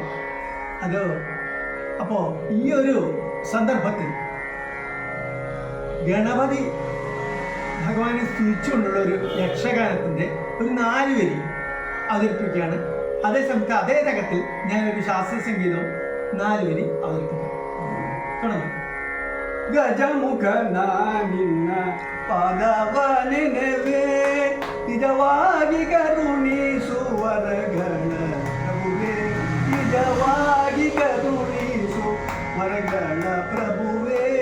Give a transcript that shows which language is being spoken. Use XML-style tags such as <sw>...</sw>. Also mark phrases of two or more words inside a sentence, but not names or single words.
<ml>അപ്പോൾ ഈ ഒരു സന്ദർഭത്തിൽ ഗണപതി ഭഗവാനെ സ്തുതിച്ചുകൊണ്ടുള്ള ഒരു യക്ഷഗാനത്തിൻ്റെ ഒരു 4 വരി അവതരിപ്പിക്കുകയാണ്. അതേസമയത്ത് അതേ രംഗത്തിൽ ഞാനൊരു ശാസ്ത്രീയ സംഗീതവും 4 വരി അവതരിപ്പിക്കാം. തുടങ്ങാം.</ml> <kn>ಗಜಮುಖ ನಿನ್ನ ಪಾದವನೆನವೇ ನಿಜವಾಗಿ ಕರುಣಿಸುವರಗಳ ಪ್ರಭುವೇ, ನಿಜವಾಗಿ ಕರುಣಿಸುವರಗಳ ಪ್ರಭುವೇ.</kn>